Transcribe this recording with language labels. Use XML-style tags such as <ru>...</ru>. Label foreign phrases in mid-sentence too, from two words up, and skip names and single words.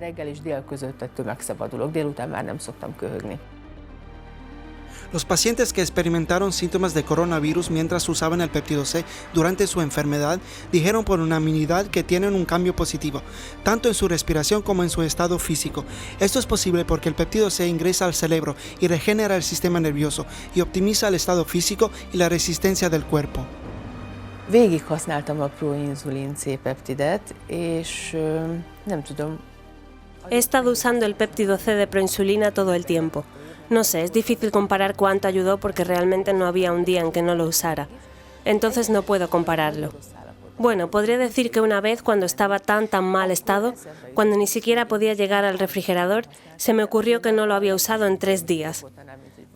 <es>Los pacientes que experimentaron síntomas de coronavirus mientras usaban el péptido C durante su enfermedad dijeron por unanimidad que tienen un cambio positivo, tanto en su respiración como en su estado físico. Esto es posible porque el péptido C ingresa al cerebro y regenera el sistema nervioso y optimiza el estado físico y la resistencia del cuerpo.</es> <hu>Végig használtam a proinzulin C-peptidet, és nem tudom.</hu> <es>He estado usando el péptido C de proinsulina todo el tiempo. No sé, es difícil comparar cuánto ayudó porque realmente no había un día en que no lo usara. Entonces no puedo compararlo. Bueno, podría decir que una vez cuando estaba tan mal estado, cuando ni siquiera podía llegar al refrigerador, se me ocurrió que no lo había usado en 3 días.</es>